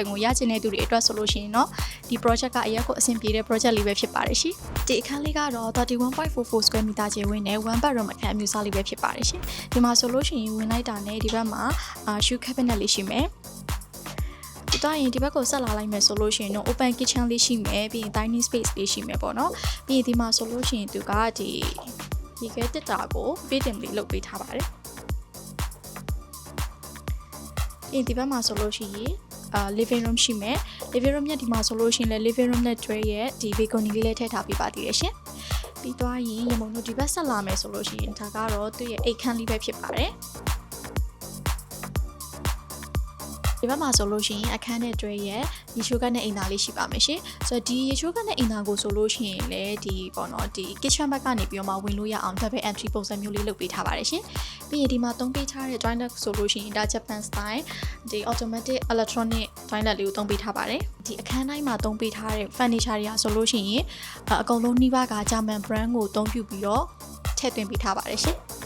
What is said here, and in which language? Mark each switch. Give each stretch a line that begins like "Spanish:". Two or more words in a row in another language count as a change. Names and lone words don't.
Burmese: ကိုရချင်တဲ့သူတွေအတွက်ဆိုလို့ရှိရင်တော့ဒီ project ကအရက်ကိုအဆင်ပြေတဲ့ project လေးပဲဖြစ်ပါတယ်ရှင်ဒီအခန်းလေးကတော့ 31.44
English: square meter
Burmese: ကျယ်ဝန်းနဲ့
English: one bedroom
Burmese: အခန်းအမျိုးအစားလေးပဲဖြစ်ပါတယ်ရှင်ဒီမှာဆိုလို့ရှိရင်ဝင်လိုက်တာနဲ့ဒီဘက်မှာ
English: shoe cabinet
Burmese: လေးရှိမယ်ဒီတော့ရင်ဒီဘက်ကိုဆက်လာလိုက်မယ်ဆိုလို့ရှိရင်တော့
English: open kitchen
Burmese: လေးရှိမယ်ပြီးရင်
English: dining space
Burmese: လေးရှိမယ်ပေါ့နော်ပြီးရင်ဒီမှာဆိုလို့ရှိရင်သူကဒီရေခဲတက်တာကို fitting လေးလုပ်ပေးထားပါတယ် ပြီးရင်ဒီဘက်မှာဆိုလို့ရှိရင်
English: living room
Burmese: ရှိမယ်
English: living room
Burmese: ရဲ့ဒီမှာဆိုလို့ရှိရင်လည်း
English: living room
Burmese: နဲ့ tray ရဲ့ဒီ balcony လေးထည့်ထားပေးပါသေးတယ်ရှင်ပြီးတော့ရင်ရမုံတို့ဒီဘက်ဆက်လာမယ်ဆိုလို့ရှိရင်ဒါကတော့သူ့ရဲ့အိတ်ခန်းလေးပဲဖြစ်ပါတယ် ဒီဘက်မှာဆိုလို့ရှိရင်အခန်းနဲ့တွဲရဲ့ရေချိုးကတ်နဲ့အိမ်သာလေးရှိပါမယ်ရှင်ဆိုတော့ဒီရေချိုးကတ်နဲ့အိမ်သာကိုဆိုလို့ရှိရင်လည်းဒီပေါ့နော်ဒီ kitchen ဘက်ကနေပြီးတော့မှဝင်လို့ရအောင်
English: double entry
Burmese: ပုံစံမျိုးလေးလုပ်ပေးထားပါတယ်ရှင်ပြီးရင်ဒီမှာသုံးပေးထားတဲ့ toilet ဆိုလို့ရှိရင်ဒါ
English: Japan style
Burmese: ဒီ
English: automatic electronic toilet
Burmese: လေးကိုသုံးပေးထားပါတယ်ဒီအခန်းတိုင်းမှာသုံးပေးထားတဲ့ furniture တွေကဆိုလို့ရှိရင်အကုန်လုံးနှီးပါးက
English: German brand
Burmese: ကိုသုံးပြုပြီးတော့ထည့်သွင်းပေးထားပါတယ်ရှင်